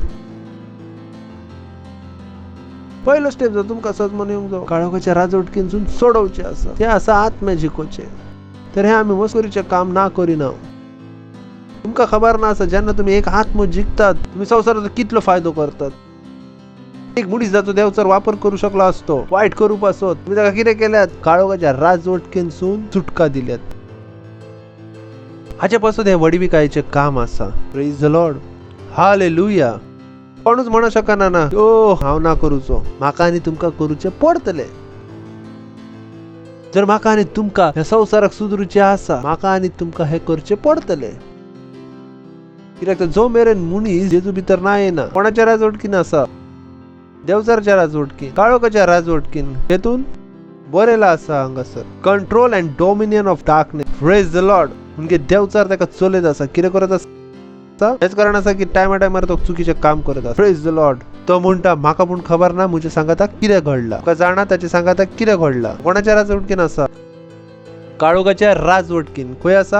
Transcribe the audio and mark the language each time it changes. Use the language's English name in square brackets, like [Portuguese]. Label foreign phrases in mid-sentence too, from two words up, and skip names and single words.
[Konkani] पयलो स्टेप जो तुमकां सजमोन येवंक जाय, काळोखाच्या राजवटकीनसून सोडवचे आसा. ते आसा आत्मे जिकोचे. तर हे आमी मस्करीचे काम ना करिना. तुमकां खबर ना आसा जेन्ना तुम्ही एक आत्मो जिखतात, तुम्ही संवसाराचो कितलो फायदो करतात. एक मनीस जाचो देवचर वापर करू शकलो असतो वाईट करू पासत, तुम्ही ताका कितें केल्यात? काळोखाच्या राजवटकेनसून सुटका दिल्यात. हाचे पासत हे वडविकायेचे काम आसा. [English] Praise the Lord. Hallelujah. [Konkani] कोणूच म्हणू शकना ना ओ हांव ना करूचो. म्हाका आनी तुमकां करूचे पडटले. जर म्हाका आनी तुमकां ह्या संवसाराक सुदरूचे आसा, म्हाका आनी तुमकां हे करचे पडटले. कित्याक तर जो मेरेन मनीस जेजू भितर ना येना, कोणाच्या राजवटकीन आसा? देवचारच्या राजवटकीन, काळोखाच्या राजवटकीन. हेतून बरयला आसा हांगासर [English] control and dominion of darkness. Praise the Lord. [Konkani] म्हणजे देवचार ताका चलयत आसा. कितें करत आसा? हेच कारण आसा की टायमार तो चुकीचे काम करत आसा. [English] Praise the Lord. [Konkani] तो म्हणटा म्हाका पूण खबर ना म्हज्या सांगाताक कितें घडला. तुका जाणा ताच्या सांगाताक कितें घडला. कोणाच्या राजवटकीन आसा? काळोखाच्या राजवटकीन. खंय आसा?